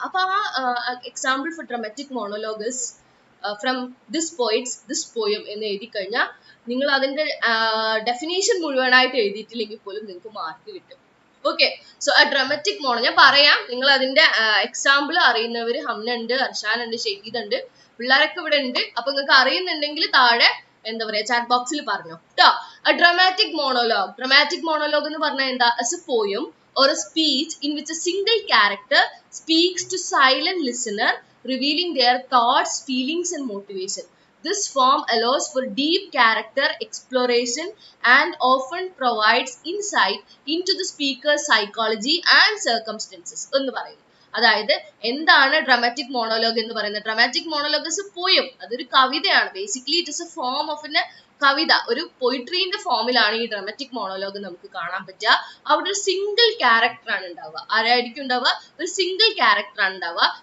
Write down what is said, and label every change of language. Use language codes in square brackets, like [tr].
[ml] അപ്പൊ ആ [en] example for dramatic monologue is from this poets this poem [ml] എന്ന് എഴുതി കഴിഞ്ഞാൽ നിങ്ങൾ അതിന്റെ ഡെഫിനേഷൻ മുഴുവനായിട്ട് എഴുതിയിട്ടില്ലെങ്കിൽ പോലും നിങ്ങൾക്ക് മാർക്ക് കിട്ടും. ഓക്കെ, സോ ആ ഡ്രമാറ്റിക് മോണോ ഞാൻ പറയാം. നിങ്ങൾ അതിന്റെ എക്സാമ്പിൾ അറിയുന്നവർ ഹംന ഉണ്ട്, അർഷാൻ ഉണ്ട്, ഷഹീദ് ഉണ്ട്, പിള്ളേരൊക്കെ ഇവിടെ ഉണ്ട്. അപ്പൊ നിങ്ങൾക്ക് അറിയുന്നുണ്ടെങ്കിൽ താഴെ എന്താ പറയാ ചാറ്റ് ബോക്സിൽ പറഞ്ഞു കേട്ടോ. ഡ്രമാറ്റിക് മോണോലോഗ്, ഡ്രമാറ്റിക് മോണോലോഗ് എന്ന് പറഞ്ഞാൽ എന്താ? [en] Is a poem or a speech in which a single character speaks to silent listener revealing their thoughts, feelings and motivation. This form allows for deep character exploration and often provides insight into the speaker's psychology and circumstances [ml] എന്ന് പറയുന്നു. അതായത് എന്താണ് dramatic monologue എന്ന് പറയുന്നത്? [en] dramatic monologue is a poem, [ml] അതൊരു കവിതയാണ്. Basically [en] it is a form of a [ml] കവിത, ഒരു പൊയിട്രീന്റെ ഫോമിലാണ് ഈ ഡ്രമാറ്റിക് മോണോലോഗ് നമുക്ക് കാണാൻ പറ്റുക. അവിടെ ഒരു സിംഗിൾ ക്യാരക്ടർ ആണ് ഉണ്ടാവുക. ആരായിരിക്കും ഉണ്ടാവുക? ഒരു സിംഗിൾ ക്യാരക്ടർ ആണ് ഉണ്ടാവുക.